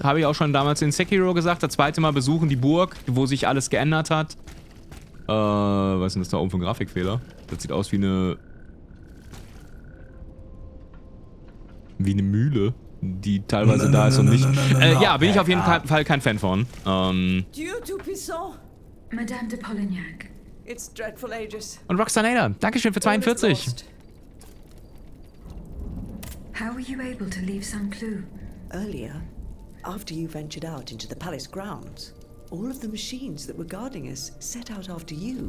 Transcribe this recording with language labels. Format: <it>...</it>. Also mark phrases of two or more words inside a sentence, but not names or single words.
<de>Habe ich auch schon damals in Sekiro gesagt. Das zweite Mal besuchen die Burg, wo sich alles geändert hat. Was ist denn das da oben für ein Grafikfehler? Das sieht aus wie eine Mühle, die teilweise da ist und nicht. Ja, bin ich auf jeden Fall kein Fan von.</de> <fr>Dieu tout puissant. Madame de Polignac.</fr> <en>It's dreadful, Aegis.</en> <de>Und Roxanada, Dankeschön für 42.</de> <en>How were you able to leave Saint-Cloud? Earlier, after you ventured out into the palace grounds, all of the machines that were guarding us set out after you.</en>